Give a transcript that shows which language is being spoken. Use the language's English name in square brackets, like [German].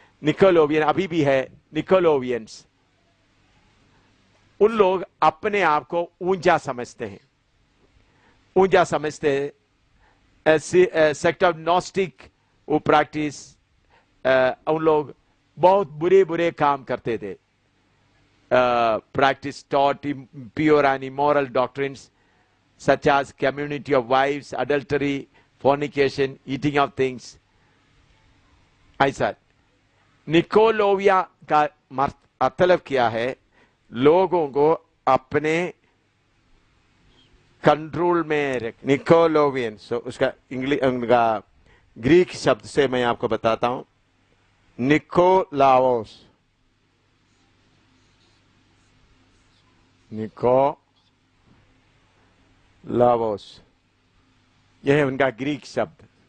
[Hindi] निकोलोवियन अभी भी है। निकोलोवियंस उन लोग अपने आप को ऊंचा समझते हैं, ऊंचा समझते हैं। सेक्ट ऑफ नॉस्टिक वो प्रैक्टिस, उन लोग बहुत बुरे बुरे काम करते थे। [English] Practice taught impure and immoral doctrines such as community of wives, adultery, fornication, eating of things. [Hindi] ऐसा निकोलोविया का मतलब क्या है, लोगों को अपने कंट्रोल में रख। निकोलोवियन उसका इंग्लिश, उनका ग्रीक शब्द से मैं आपको बताता हूं, निकोलाओस, निकोलाओस, यह है उनका ग्रीक शब्द।